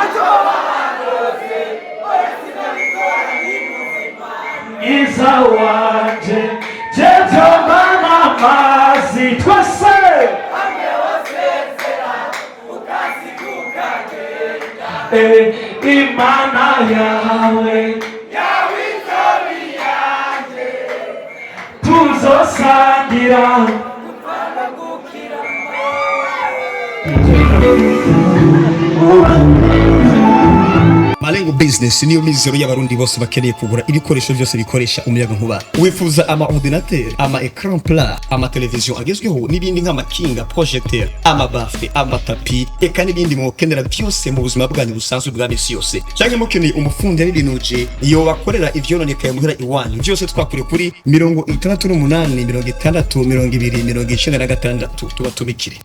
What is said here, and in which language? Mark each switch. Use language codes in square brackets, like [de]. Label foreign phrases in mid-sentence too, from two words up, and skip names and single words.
[rn] mwiza wanje jetomana amazi twese imana yawe tuzosangira Malengo Business niyo mizero y'abarundi bose bakeneye kugura ibikoresho byose bikoresha umuyaga nkuba. Wifuza ama ordinateur, ama [fr] écran plat, [rn] ama television agezweho n'ibindi nk'amakinga, projecteur, ama bafle, ama tapi, eka n'ibindi mukenera byose mu buzima bwanyu busanzwe bwa misi yose. Cyangwa mukeneye umufundi y'ibinuje iyo bakorera ivyononekaye muhera iwanyu. Byose twakure kuri 68 60 20 26 tuba tubikire.